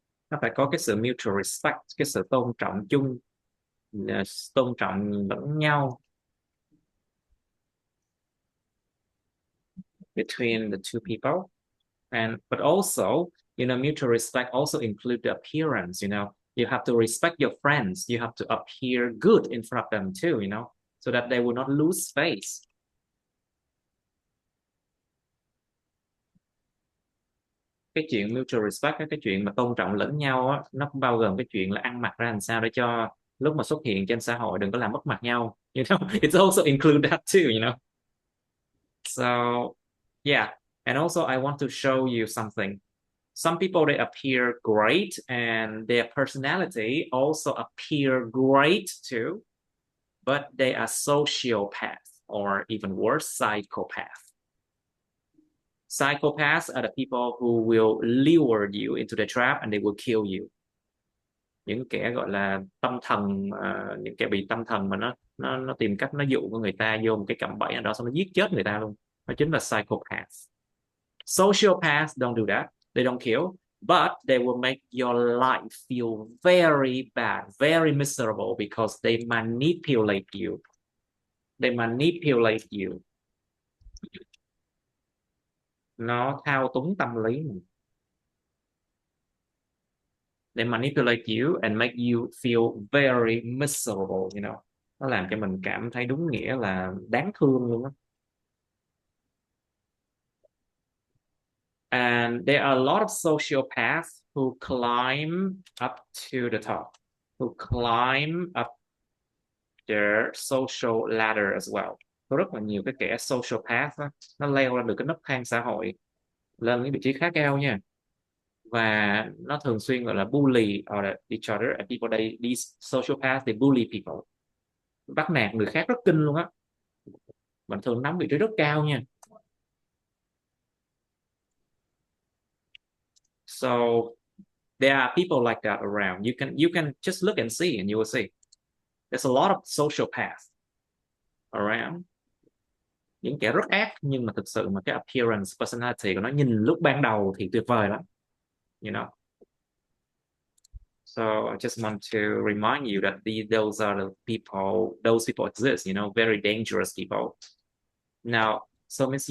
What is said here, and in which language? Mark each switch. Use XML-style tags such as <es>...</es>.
<vi>Nó phải có cái sự mutual respect, cái sự tôn trọng chung, tôn trọng lẫn nhau</vi> <en>between the two people. But also, mutual respect also include the appearance. You have to respect your friends. You have to appear good in front of them too, so that they will not lose face.</en> <vi>Cái chuyện mutual respect, cái chuyện mà tôn trọng lẫn nhau á, nó cũng bao gồm cái chuyện là ăn mặc ra làm sao để cho lúc mà xuất hiện trên xã hội đừng có làm mất mặt nhau.</vi> <en>It's also include that too. So yeah, and also I want to show you something. Some people, they appear great and their personality also appear great too, but they are sociopaths or even worse, psychopaths. Psychopaths are the people who will lure you into the trap and they will kill you.</en> <vi>Những kẻ gọi là tâm thần, những kẻ bị tâm thần mà nó tìm cách nó dụ người ta vô một cái cạm bẫy nào đó xong nó giết chết người ta luôn. Đó chính là psychopaths.</vi> <en>Sociopaths don't do that. They don't kill, but they will make your life feel very bad, very miserable because they manipulate you. They manipulate you.</en> <vi>Nó thao túng tâm lý mình.</vi> <en>They manipulate you and make you feel very miserable,</en> <vi>Nó làm cho mình cảm thấy đúng nghĩa là đáng thương luôn á.</vi> <en>And there are a lot of sociopaths who climb up to the top, who climb up their social ladder as well.</en> <vi>Có rất là nhiều cái kẻ sociopath đó, nó leo lên được cái nấc thang xã hội, lên những vị trí khá cao nha. Và nó thường xuyên gọi là</vi> <en>bully each other, and people, these sociopaths, they bully people.</en> <vi>Bắt nạt người khác rất kinh luôn á. Mình thường nắm vị trí rất cao nha.</vi> <en>So there are people like that around. You can just look and see, and you will see there's a lot of sociopaths around.</en> <vi>Những kẻ rất ác nhưng mà thực sự mà cái appearance, personality của nó nhìn lúc ban đầu thì tuyệt vời lắm,</vi> <en>So I just want to remind you that those are the people. Those people exist, very dangerous people. Now, so Ms.</en>